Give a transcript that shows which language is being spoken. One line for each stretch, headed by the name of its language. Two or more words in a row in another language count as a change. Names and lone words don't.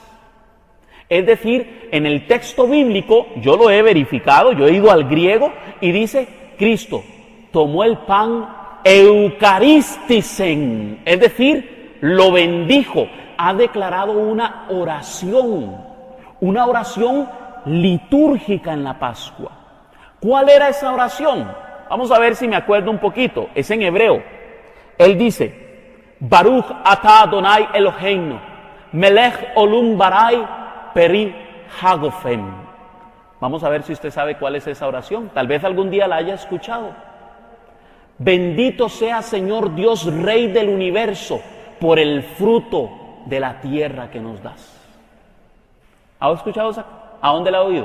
Spanish: Es decir, en el texto bíblico, yo lo he verificado, yo he ido al griego, y dice, Cristo tomó el pan, eucaristisen, es decir, lo bendijo, ha declarado una oración litúrgica en la Pascua. ¿Cuál era esa oración? Vamos a ver si me acuerdo un poquito, es en hebreo. Él dice,
Hebrew: ברוך אתה אדוני אלוהינו מלך עולם בורא פרי הגפן.
Spanish: Vamos a ver si usted sabe cuál es esa oración, tal vez algún día la haya escuchado. Bendito sea Señor Dios, Rey del universo, por el fruto de la tierra que nos das. ¿Ha escuchado esa? ¿A dónde la ha oído?